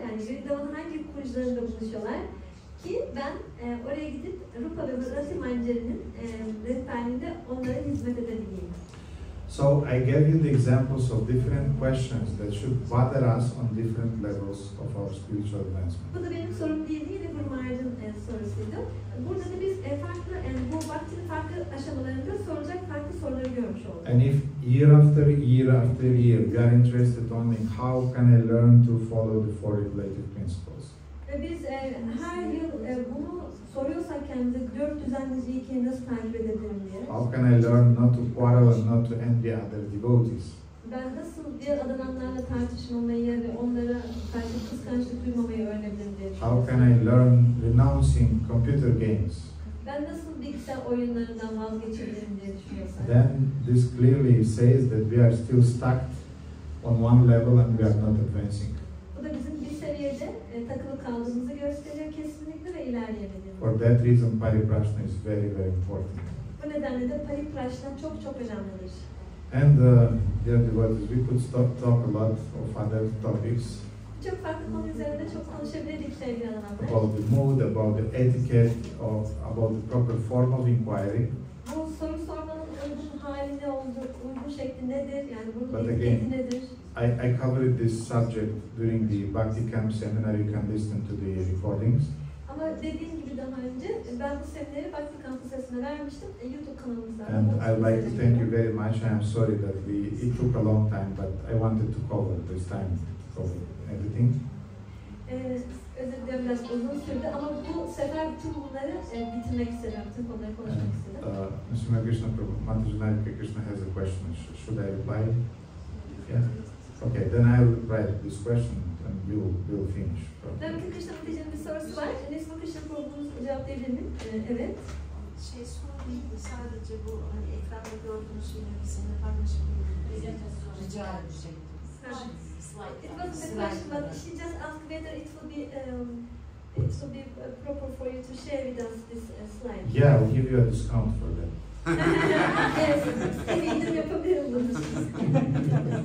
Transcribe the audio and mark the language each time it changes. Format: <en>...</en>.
<tr>Yani Vrindava'nın hangi kunjlarında buluşuyorlar? Ki ben oraya gidip Rupa ve Rati Manjari'nin rehberliğinde onlara hizmet edebileyim.</tr> <en>So I gave you the examples of different questions that should bother us on different levels of our spiritual advancement.</en> <tr>Bu da benim sorum değildi, yine Gurmaharaç'ın sorusuydu. Burada da biz farklı, bu vaktinin farklı aşamalarında soracak farklı soruları görmüş olduk.</tr> <en>And if year after year after year we are interested only in how can I learn to follow the four regulative principles.</en> <tr>Ve biz her yıl bunu soruyorsak kendimize dört düzenleyiciyi ki nasıl takip edebilirim diye.</tr> <en>How can I learn not to quarrel and not to envy other devotees?</en> <tr>Ben nasıl diğer adananlarla tartışmamayı ve onlara karşı kıskançlık duymamayı öğrenebilirim diye</tr> <en>How</en> <tr>düşünüyorum.</tr> <en>can I learn renouncing computer games?</en> <tr>Ben nasıl bilgisayar oyunlarından vazgeçebilirim diye düşünüyorum.</tr> <en>Then this clearly says that we are still stuck on one level and we are not advancing.</en> <tr>Bu da bizim bir seviyede takılı kaldığımızı gösteriyor kesinlikle ve ilerleyemediğimizi.</tr> <en>For that reason, paripraśnena is very, very important.</en> <tr>Bu nedenle de paripraśnena çok çok önemlidir.</tr> <en>And dear devotees, we could talk a lot of other topics</en> <tr>Çok farklı konu üzerinde çok konuşabilirdik sevgili hanımlar.</tr> <en>about the mood, about the etiquette, about the proper form of inquiry.</en> <tr>Bu soru sormanın uygun hali ne olduğu, uygun şekli nedir, yani bunun</tr> <en>But</en> <tr>etiketi nedir?</tr> <en>I covered this subject during the Bhakti Camp seminar. You can listen to the recordings.</en> <tr>Ama dediğim gibi daha önce ben bu semineri Bhakti Kampüsü'ne vermiştim YouTube kanalımızda.</tr> <en>And I'd like to thank you very much. I am sorry that it took a long time, but I wanted to cover this time, cover everything.</en> <tr>Özür dilerim, biraz uzun sürdü ama bu sefer bütün bunları bitirmek istedim, bütün konuları konuşmak istedim.</tr> <en>Mr. Krishna Prabhu, Mataji Krishna has a question. Should I reply? Yeah. Okay, then I'll write this question and we'll finish.</en> <tr>Ramika Krishna Mataji'nin bir sorusu var. Nisma Krishna Prabhu'nun cevaplayabilir miyim? Evet. Soru değil, sadece bu hani ekranda gördüğünüz şeyleri bizimle paylaşabilir rica edecektim.</tr> <en>It wasn't a question, but she just asked whether it will be proper for you to share with us this slide. Yeah, I'll give you a discount for that.</en> <tr>Evet, eminim yapabilirim bunu.</tr>